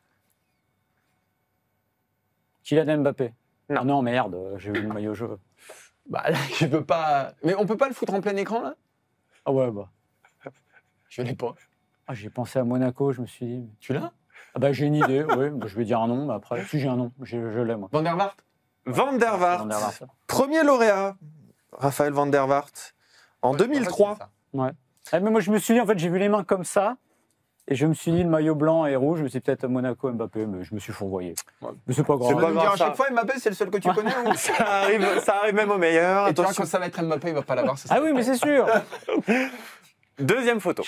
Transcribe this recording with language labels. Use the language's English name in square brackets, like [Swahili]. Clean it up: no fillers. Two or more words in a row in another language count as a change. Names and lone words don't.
[French] Kylian Mbappé. Non. Ah non, merde, j'ai vu le maillot jaune. Bah là, je peux pas. Mais on peut pas le foutre en plein écran là? Ah ouais, bah. Je l'ai pas. Ah, j'ai pensé à Monaco, je me suis dit. Tu l'as? Ah bah j'ai une idée, oui, bah, je vais dire un nom, mais après, si j'ai un nom, je l'ai moi. Van der Vaart? Van der Vaart. Van der Vaart. Premier lauréat, Raphaël Van der Vaart, en 2003. Ouais. Ah, mais moi je me suis dit, en fait, j'ai vu les mains comme ça, et je me suis dit, le maillot blanc et rouge, c'est peut-être Monaco Mbappé, mais je me suis fourvoyé. Ouais. Mais c'est pas grave. C'est On pas va me grave, dire à ça. chaque fois Mbappé, c'est le seul que tu connais ou... Ça arrive même au meilleur. Et tu vois, Attention. quand ça va être Mbappé, il va pas l'avoir. Ah oui, mais c'est sûr. Deuxième photo.